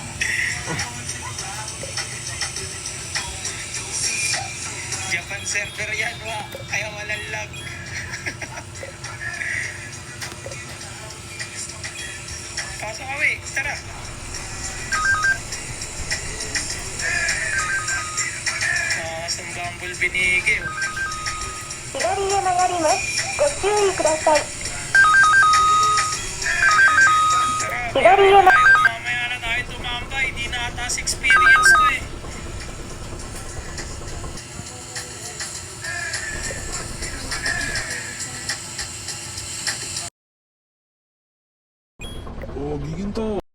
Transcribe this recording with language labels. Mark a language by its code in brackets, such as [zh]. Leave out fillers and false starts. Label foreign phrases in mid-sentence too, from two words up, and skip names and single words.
[tl] Japan server yan, kaya walang lag. Pasok kami, tara. Sa Bumble binigay. [ja] 左へ曲がります。ご注意ください。 [tl] Tara, mamaya na tayo tumambay. Di na atas experience ko eh. Oh, giginto!